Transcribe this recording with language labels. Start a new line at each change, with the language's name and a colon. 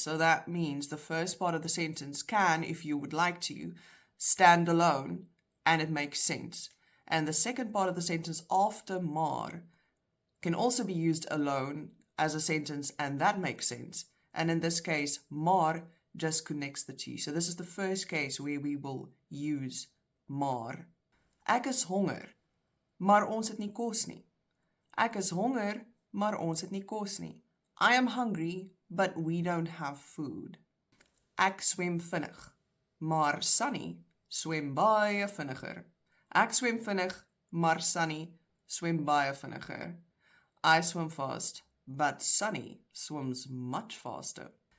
English: So that means the first part of the sentence can, if you would like to, stand alone and it makes sense. And the second part of the sentence after maar can also be used alone as a sentence and that makes sense. And in this case, maar just connects the two. So this is the first case where we will use maar.
Afrikaans: Ek is honger, maar ons het nie kos nie. Ek is honger, maar ons het nie kos nie.
English: I am hungry, but we don't have food.
Afrikaans: Ek swem vinnig, maar Sunny swem baie vinniger. Ek swem vinnig, maar Sunny swem baie vinniger.
English: I swim fast, but Sunny swims much faster.